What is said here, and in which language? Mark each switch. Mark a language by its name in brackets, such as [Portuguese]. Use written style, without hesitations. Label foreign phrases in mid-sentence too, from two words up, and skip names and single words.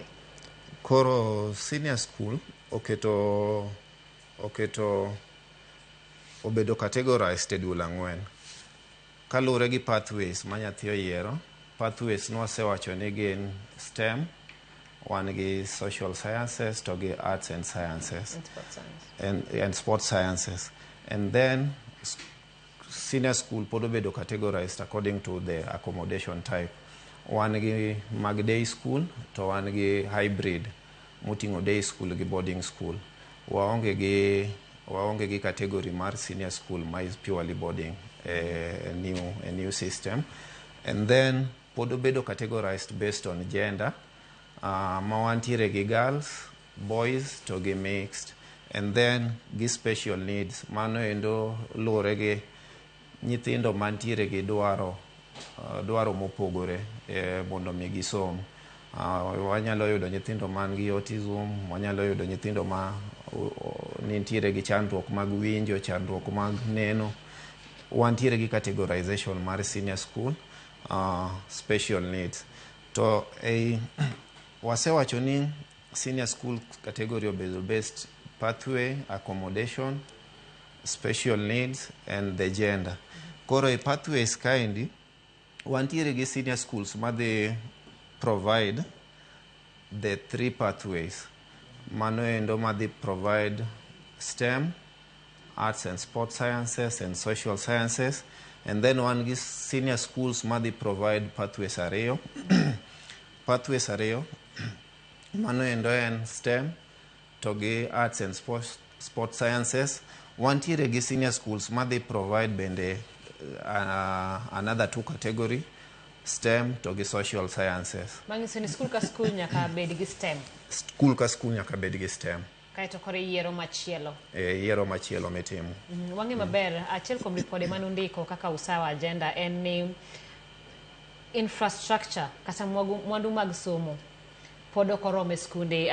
[Luo (Kenya and Tanzania)] Koro [English] senior school [Luo (Kenya and Tanzania)] obedo categorized e dul ang'wen kalure gi pathways ma nyathi oyiero. [English] Pathways [Luo (Kenya and Tanzania)] nwasewacho ni gin [English] STEM, [Luo (Kenya and Tanzania)] wan gi [English] social sciences [Luo (Kenya and Tanzania)] to gi [English] arts and sciences and sports sciences, and then senior school [Luo (Kenya and Tanzania)] pod obedo [English] categorized according to the accommodation type. [Luo (Kenya and Tanzania)] Wan gi mag [English] day school [Luo (Kenya and Tanzania)] to wan gi hybrid moting'o [English] day school [Luo (Kenya and Tanzania)] gi [English] boarding school. [Luo (Kenya and Tanzania)] Waonge gi [English] category mar senior school ma is purely boarding, a new system. And then [Luo (Kenya and Tanzania)] pod obedo [English] categorized based on gender, [Luo (Kenya and Tanzania)] ma wantiere gi [English] girls, boys [Luo (Kenya and Tanzania)] to gi [English] mixed, and then gi special needs, [Luo (Kenya and Tanzania)] mano endo lure gi nyithindo mantiere gi dwaro mopogore mondo mi gisom. Wanyalo yudo nyithindo man gi autism, wanyalo yudo nyithindo ma nitiere gi chandruok mag winjo, chandruok mag neno. Wantiere gi [English] categorization mar senior school, special needs. [Luo (Kenya and Tanzania)] To wasewacho ni [English] senior school category obedo based pathway, accommodation, special needs and the gender. [Luo (Kenya and Tanzania)] Koro e [English] pathways [Luo (Kenya and Tanzania)] kaendi wantiere gi [English] senior schools ma they provide the 3 pathways. [Luo (Kenya and Tanzania)] Mano endo ma [English] they provide STEM, arts and sports sciences and social sciences, and then one gi senior schools ma they provide pathways ariyo. [Luo (Kenya and Tanzania)] Pathways ariyo mano endo en STEM to gi [English] arts and sports sciences. [Luo (Kenya and Tanzania)] Wantiere gi [English] senior schools ma they provide bende another 2 category, STEM [Luo (Kenya and Tanzania)] to gi [English] social sciences. [Luo (Kenya and Tanzania)] Mangiso ni school ka school nyaka bed gi STEM. School ka school nyaka bed gi STEM. Kaito kore yiero machielo. Yiero machielo mitimo. Wangi maber, achiel kuom ripode manundiko kaka usawa agenda en ni infrastructure kata mwandu mag somo pod ok oromo e skunde.